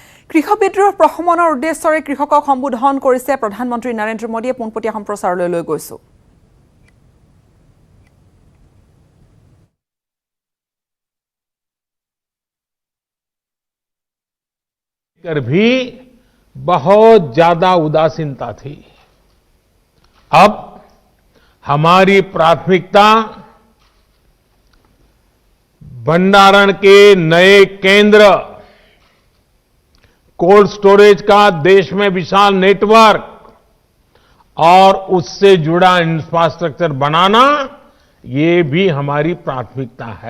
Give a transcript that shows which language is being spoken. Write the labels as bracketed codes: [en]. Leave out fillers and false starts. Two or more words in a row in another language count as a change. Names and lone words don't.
[as] কৃষক বিদ্ৰোহ প্ৰশমনৰ উদ্দেশ্যৰে কৃষকক সম্বোধন কৰিছে প্ৰধানমন্ত্ৰী নৰেন্দ্ৰ মোদীয়ে পোনপটীয়া সম্প্ৰচাৰলৈ লৈ গৈছে। [hi] कर भी बहुत ज्यादा उदासीनता थी। अब हमारी प्राथमिकता भंडारण के नए केंद्र, [en] cold storage [hi] का देश में विशाल नेटवर्क और उससे जुड़ा इंफ्रास्ट्रक्चर बनाना, ये भी हमारी प्राथमिकता है।